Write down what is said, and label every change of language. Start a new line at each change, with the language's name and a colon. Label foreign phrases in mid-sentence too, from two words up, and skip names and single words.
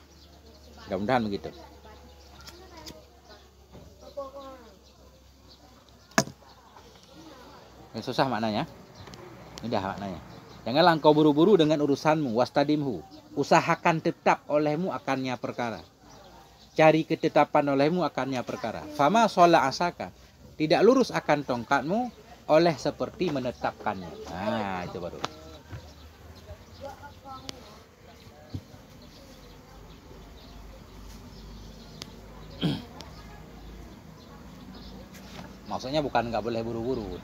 Indonesian: Mudah-mudahan begitu. Yang susah maknanya. Mudah maknanya. Janganlah engkau buru-buru dengan urusanmu.
Arabic: Wastadimhu.
Indonesian: Usahakan tetap olehmu akannya perkara. Cari ketetapan olehmu akannya perkara. Fama shola asaka. Tidak lurus akan tongkatmu oleh seperti menetapkannya. Nah, itu baru. Maksudnya bukan nggak boleh buru-buru.